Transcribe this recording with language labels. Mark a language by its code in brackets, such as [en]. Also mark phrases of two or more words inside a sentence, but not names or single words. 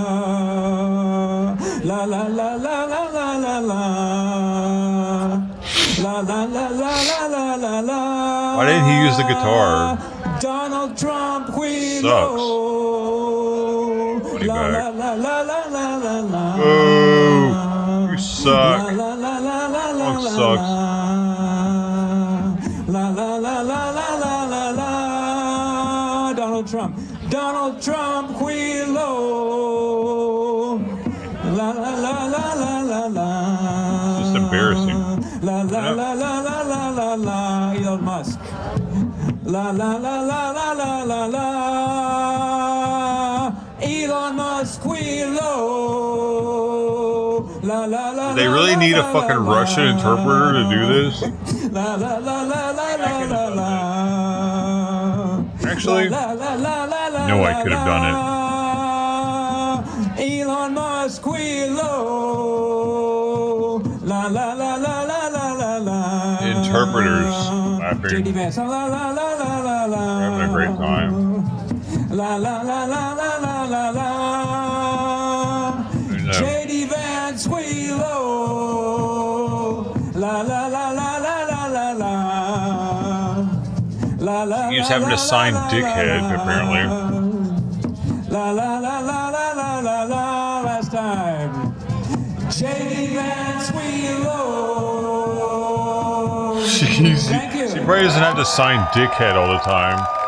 [en] La la la la la la la la. La la la la la la la la. Why didn't he use the guitar? [ru] Дональд Трамп хуйло. [en] Sucks. La la la la la la la la. Oh, you suck. La la la la la la la sucks. La la la la la la la la. [ru] Дональд Трамп хуйло. La la la la la la la. [en] It's just embarrassing. La la la la la la la la. Elon Musk. La la la la la la la la. [ru] Илон Маск хуйло. La la la. [en] Do they really need a fucking Russian interpreter to do this? La la la la la la la la. Actually, no, I could have done it. [ru] Илон Маск хуйло. La la la la la la la la. Interpreters laughing. JD Vance. La la la la la la. [en] We're having a great time. La la la la la la la la. [ru] Джей Ди Вэнс хуйло. La la la la la la la la. La la. [en] He's having to sign dickhead apparently. La la la la la la la la. Last time. [ru] Джей Ди Вэнс хуйло. [en] Thank you. She probably doesn't have to sign dickhead all the time.